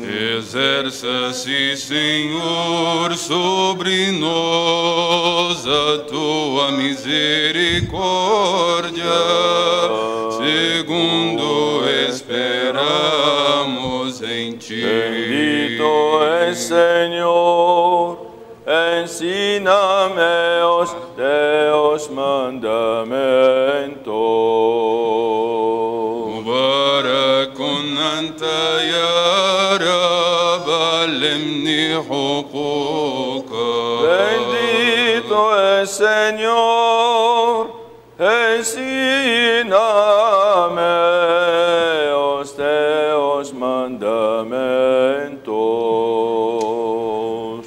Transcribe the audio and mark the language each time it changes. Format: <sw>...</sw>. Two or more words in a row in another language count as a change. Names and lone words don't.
<pt>Exerça-se, Senhor, sobre nós a tua misericórdia, segundo esperamos em ti. Bendito é Senhor, ensina-me os teus mandamentos.</pt> <ar>مبارك أنت يا رب علمني حقوقا.</ar> <pt>Bendito é Senhor, ensina-me os teus mandamentos.</pt>